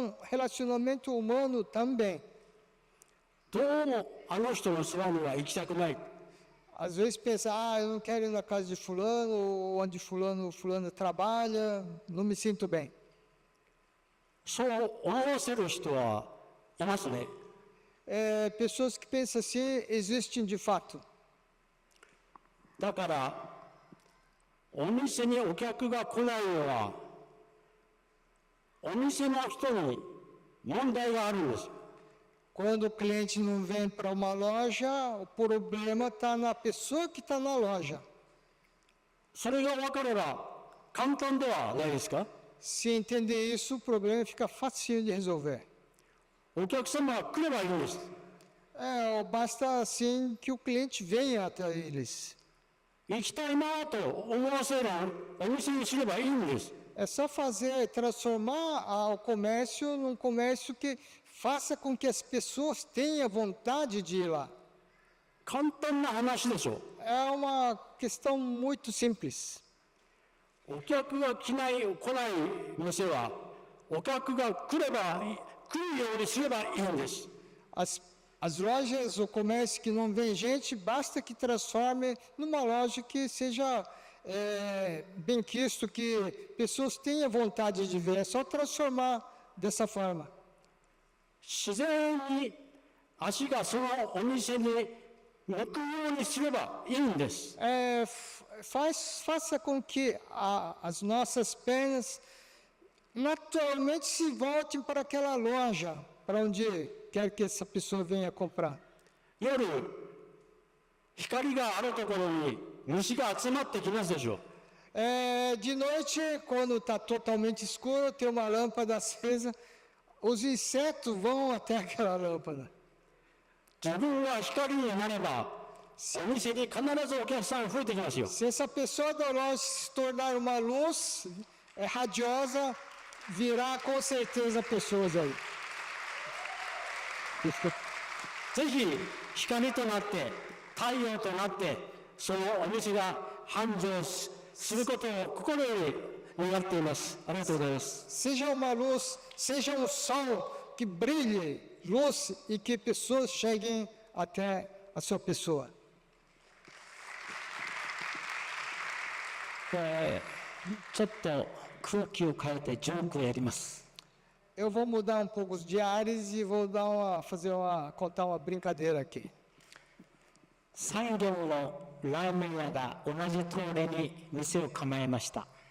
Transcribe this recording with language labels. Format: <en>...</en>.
<pt>Relacionamento humano também.</pt> <ja>どうもあの人のそばには行きたくない。</ja> <pt>Às vezes pensa, eu não quero ir na casa de fulano, ou onde fulano trabalha, não me sinto bem.</pt> <ja>そう思わせる人はいますね。</ja> <pt>Pessoas que pensam assim existem de fato.</pt> <ja>だからお店にお客が来ないのはお店の人に問題があるんです。</ja> <pt>Quando o cliente não vem para uma loja, o problema está na pessoa que está na loja.</pt> <ja>それが分かれば簡単ではないですか？</ja> <pt>Se entender isso, o problema fica facinho de resolver.</pt> <ja>お客様が来ればいいんです。</ja> <pt>Basta assim que o cliente venha até eles.</pt> <ja>行きたいなと思わせるお店にすればいいんです。</ja> <pt>É só transformar o comércio num comércio que faça com que as pessoas tenham vontade de ir lá.</pt> <ja>簡単な話でしょ。</ja> <pt>É uma questão muito simples.</pt> <ja>お客が来ない店はお客が来るようにすればいいんです。</ja> <pt>As lojas, o comércio que não vem gente, basta que transforme numa loja que seja bem quisto, que pessoas tenham vontade de ver. É só transformar dessa forma.</pt> <ja>自然に足がそのお店に向くようにすればいいんです。</ja> <pt>Faça com que as nossas pernas naturalmente se voltem para aquela loja, para onde quer que essa pessoa venha comprar.</pt> <ja>夜光があるところに虫が集まってきますでしょ。</ja> <pt>De noite, quando está totalmente escuro, tem uma lâmpada acesa, os insetos vão até aquela lâmpada.</pt> <ja>自分は光になればお店に必ずお客さん増えてきますよ。</ja> <pt>Se essa pessoa da loja se tornar uma luz radiosa, virá com certeza pessoas aí.</pt> <ja>ぜひ光となって太陽となってそのお店が繁盛することを心より願っています。ありがとうございます。</ja> <pt>Seja uma luz, seja um sol que brilhe, luz e que pessoas cheguem até a sua pessoa.</pt> <ja>ちょっと空気を変えてジョークをやります。</ja> <pt>Eu vou mudar um pouco os diários e vou contar uma brincadeira aqui.</pt> <ja>3軒のラーメン屋が同じ通りに店を構えました。</ja>